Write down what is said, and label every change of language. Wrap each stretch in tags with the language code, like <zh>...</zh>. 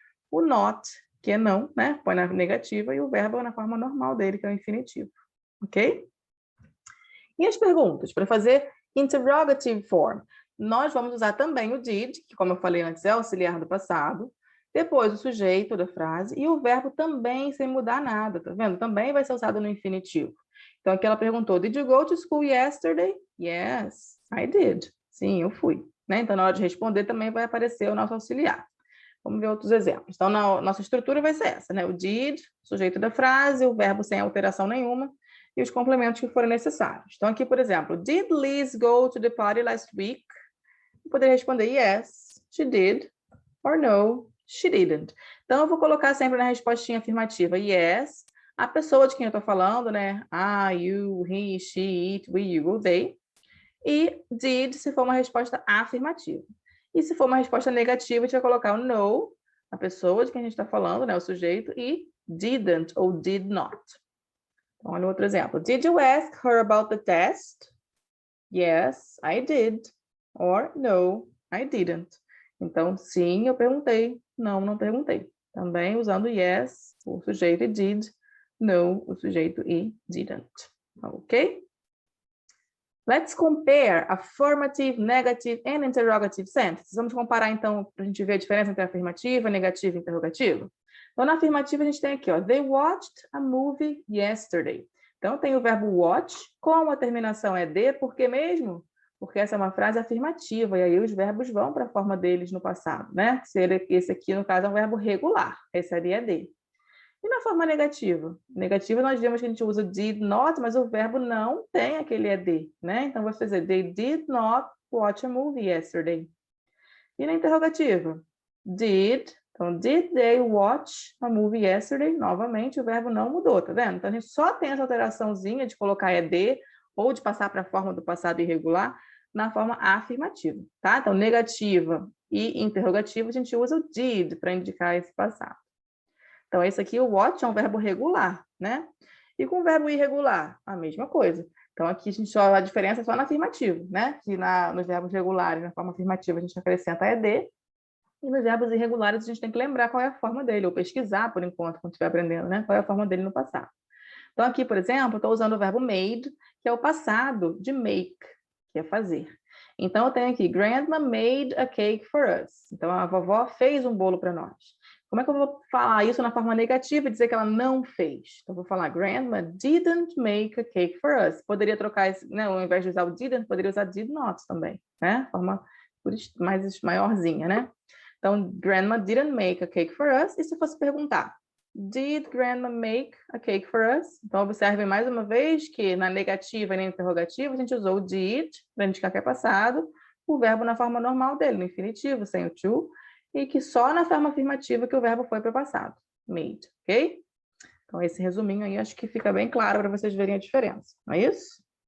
<pt>O not, que é não, né? Põe na negativa e o verbo na forma normal dele, que é o infinitivo, ok? E as perguntas? Para fazer interrogative form, nós vamos usar também o did, que, como eu falei antes, é auxiliar do passado. Depois o sujeito da frase e o verbo também sem mudar nada, tá vendo? Também vai ser usado no infinitivo. Então aqui ela perguntou,</pt> <en>did you go to school yesterday? Yes, I did.</en> <pt>Sim, eu fui. Né? Então na hora de responder também vai aparecer o nosso auxiliar. Vamos ver outros exemplos. Então nossa estrutura vai ser essa, né? O did, sujeito da frase, o verbo sem alteração nenhuma e os complementos que forem necessários. Então aqui, por exemplo,</pt> <en>did Liz go to the party last week?</en> <pt>Eu poderia responder</pt> <en>yes, she did, or no, she didn't.</en> <pt>Então, eu vou colocar sempre na respostinha afirmativa yes, a pessoa de quem eu estou falando, né?</pt> <en>I, you, he, she, it, we, you, they.</en> <pt>E did, se for uma resposta afirmativa. E se for uma resposta negativa, a gente vai colocar o no, a pessoa de quem a gente está falando, né? O sujeito, e didn't ou did not. Então, olha outro exemplo.</pt> <en>Did you ask her about the test? Yes, I did. Or no, I didn't.</en> <pt>Então, sim, eu perguntei. Não, não perguntei. Também usando yes, o sujeito e did. No, o sujeito e didn't. Ok?</pt> <en>Let's compare affirmative, negative and interrogative sentences.</en> <pt>Vamos comparar, então, para a gente ver a diferença entre afirmativa, negativa e interrogativa. Então, na afirmativa, a gente tem aqui, ó,</pt> <en>they watched a movie yesterday.</en> <pt>Então, tem o verbo watch, com a terminação ed, por que mesmo? Porque essa é uma frase afirmativa, e aí os verbos vão para a forma deles no passado, né? Esse aqui, no caso, é um verbo regular, esse ali é ed. E na forma negativa? Negativa, nós vimos que a gente usa did not, mas o verbo não tem aquele ed, né? Então, vou fazer,</pt> <en>they did not watch a movie yesterday.</en> <pt>E na interrogativa?</pt> <en>Did.</en> <pt>Então,</pt> <en>did they watch a movie yesterday?</en> <pt>Novamente, o verbo não mudou, tá vendo? Então, a gente só tem essa alteraçãozinha de colocar ed ou de passar para a forma do passado irregular na forma afirmativa, tá? Então, negativa e interrogativa, a gente usa o did para indicar esse passado. Então, esse aqui, o watch, é um verbo regular, né? E com o verbo irregular, a mesma coisa. Então, aqui a diferença é só na afirmativa, né? Que nos verbos regulares, na forma afirmativa, a gente acrescenta ed, e nos verbos irregulares a gente tem que lembrar qual é a forma dele, ou pesquisar, por enquanto, quando estiver aprendendo, né? Qual é a forma dele no passado. Então, aqui, por exemplo, eu estou usando o verbo made, que é o passado de make, que é fazer. Então, eu tenho aqui,</pt> <en>Grandma made a cake for us.</en> <pt>Então, a vovó fez um bolo para nós. Como é que eu vou falar isso na forma negativa e dizer que ela não fez? Então, eu vou falar,</pt> <en>Grandma didn't make a cake for us.</en> <pt>Poderia trocar, né, ao invés de usar o didn't, poderia usar did not também, né? Forma mais maiorzinha, né? Então,</pt> <en>Grandma didn't make a cake for us.</en> <pt>E se fosse perguntar,</pt> <en>did Grandma make a cake for us?</en> <pt>Então, observem mais uma vez que na negativa e na interrogativa, a gente usou o did, para indicar que é passado, o verbo na forma normal dele, no infinitivo, sem o to, e que só na forma afirmativa que o verbo foi para o passado, made, ok? Então, esse resuminho aí, acho que fica bem claro para vocês verem a diferença, não é isso?</pt>